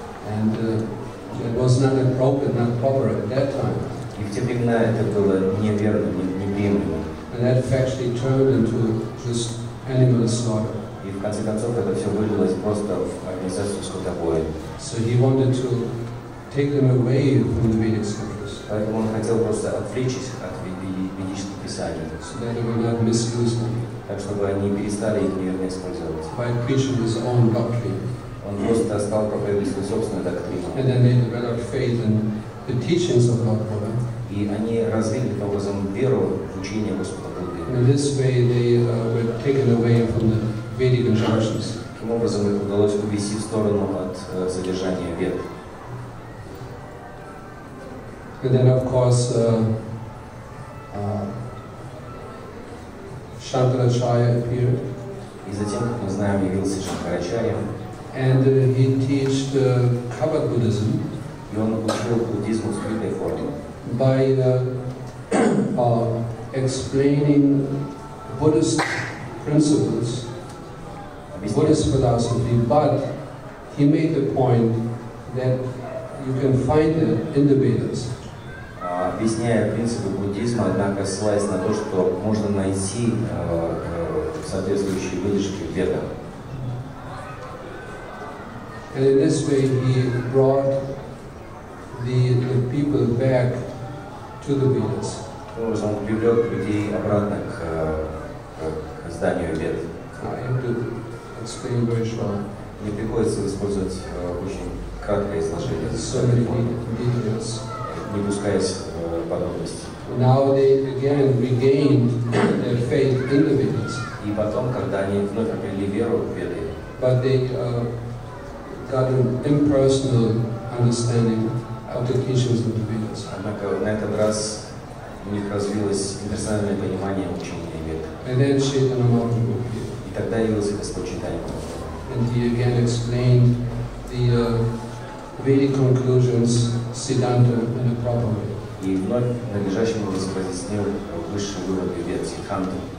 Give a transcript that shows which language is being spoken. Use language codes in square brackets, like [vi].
[en] And it was not appropriate, not proper at that time. [ru] И в те времена это было неверно, неприемлемо. [en] And that actually turned into just animal slaughter. [ru] И в конце концов это все вылилось просто в организацию скотобоя. [en] So he wanted to take them away from the Vedic scriptures. [ru] Поэтому он хотел просто отвлечь их от ведических писаний. [en] So that they will not misuse them. [ru] Так чтобы они перестали их неверно использовать. [en] By preaching his own doctrine. [ru] Он просто стал проповедовать свою собственную доктрину. [en] And then they developed faith in the teachings of Lord Buddha. [ru] И они развили таким образом веру в учение Господа Будды. [en] In this way, they were taken away from the Vedic instructions. [ru] Таким образом их удалось увести в сторону от содержания вед. [en] And then, of course, Shankaracharya appeared. [ru] И затем, как мы знаем, явился Шанкарачарья. [en] And he taught covered Buddhism. [ru] И он учил буддизму в скрытой форме. [en] By explaining Buddhist principles, Buddhist philosophy, but he made the point that you can find it in the Vedas. [ru] Объясняя принципы буддизма, однако ссылаясь на то, что можно найти соответствующие выдержки в ведах. [en] And in this way he brought the people back to the Vedas. [ru] Он привлек людей обратно к зданию вед. [en] I have to explain very short. [ru] Мне приходится использовать очень краткое изложение, [en] So many details. [ru] не пускаясь в подробности. [en] Now they again regained their faith in the Vedas. [ru] И потом, когда они вновь обрели веру в веды, [en] But they got an impersonal understanding of the teachings of the Vedas. [ru] однако на этот раз у них развилось имперсональное понимание учения вед. [en] And then Chaitanya Mahaprabhu appeared. [ru] И тогда явился Господь Чайтанья. [en] And he again explained the Vedic conclusions, Siddhanta, in a proper way. [ru] И вновь надлежащим образом разъяснил высшие выводы вед Сиддханту,